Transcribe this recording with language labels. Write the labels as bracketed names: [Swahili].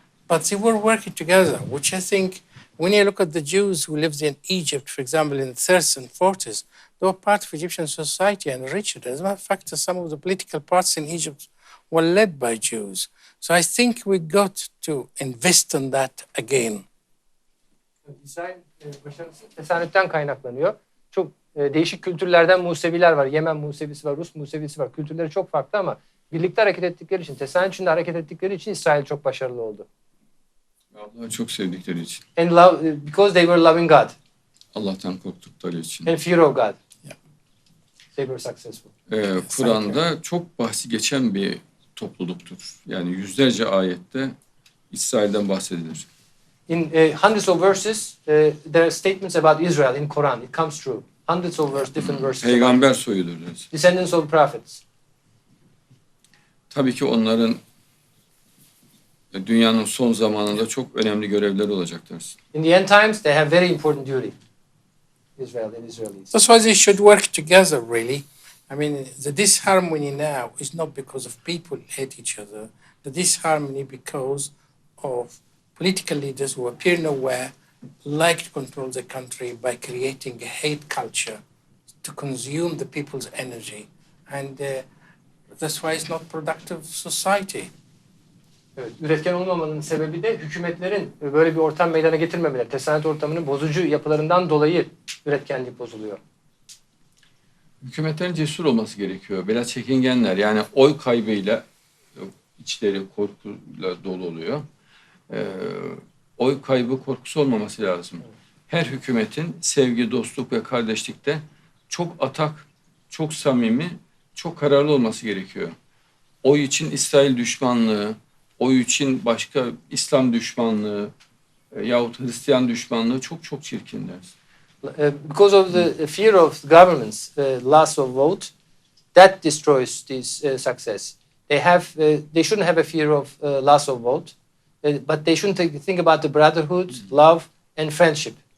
[English] But they were working together, which I think, when you look at the Jews who lived in Egypt, for example, in the 30s and 40s, they were part of Egyptian society and richer. As a matter of fact, some of the political parties in Egypt were led by Jews. So I think we got to invest in that again. [Turkish] İsrail başarısı tesanütten kaynaklanıyor. Çok değişik kültürlerden Museviler var. Yemen Musevisi var, Rus Musevisi var. Kültürleri çok farklı ama birlikte hareket ettikleri için, tesanüt içinde hareket ettikleri için İsrail çok başarılı oldu. Allah'ı çok sevdikleri için. [English] And love, because they were loving God. [Turkish] Allah'tan korktukları için. [English] And fear of God. Yeah. They were successful. [Turkish] Kur'an'da çok bahsi geçen bir topluluktur. Yani yüzlerce ayette İsrail'den bahsedilir. [English] In hundreds of verses, there are statements about Israel in Quran. It comes true. Hundreds of verses, different verses. [Turkish] Peygamber soyudur. [English] Descendants of prophets. [Turkish] Tabii ki onların dünyanın son zamanında çok önemli görevleri olacaktır. [English] In the end times, they have very important duty. Israel and Israelis. That's why they should work together, really. I mean, the disharmony now is not because of people hate each other. The disharmony because of political leaders who appear nowhere, like to control the country by creating a hate culture to consume the people's energy. And that's why it's not productive society. [Turkish] Evet, üretken olmamanın sebebi de hükümetlerin böyle bir ortam meydana getirmemeleri. Tesanüt ortamının bozucu yapılarından dolayı üretkenlik bozuluyor. Hükümetlerin cesur olması gerekiyor. Biraz çekingenler. Yani oy kaybıyla içleri korkuyla dolu oluyor. Oy kaybı korkusu olmaması lazım. Her hükümetin sevgi, dostluk ve kardeşlikte çok atak, çok samimi, çok kararlı olması gerekiyor. Oy için İsrail düşmanlığı, oy için başka İslam düşmanlığı yahut Hristiyan düşmanlığı çok çok çirkinler. [English] Because of the fear of government's loss of vote, that destroys this success. They shouldn't have a fear of loss of vote, but they shouldn't think about the brotherhood, love, and friendship.